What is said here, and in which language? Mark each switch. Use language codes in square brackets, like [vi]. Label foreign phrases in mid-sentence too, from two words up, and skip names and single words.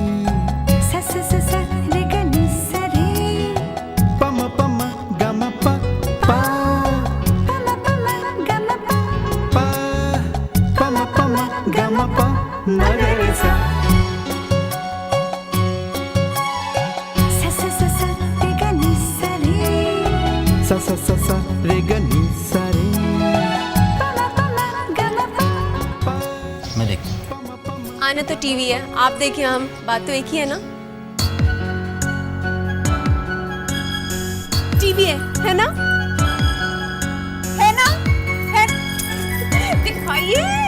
[hi] प म ग म प पा प म ग म प म ग रे सा सा सा सा सा रे ग नी सा रे मैं देखता। आना तो टीवी है, आप देखिए, हम बात तो एक ही है ना। टीवी है ना? है ना? है? दिखाइए।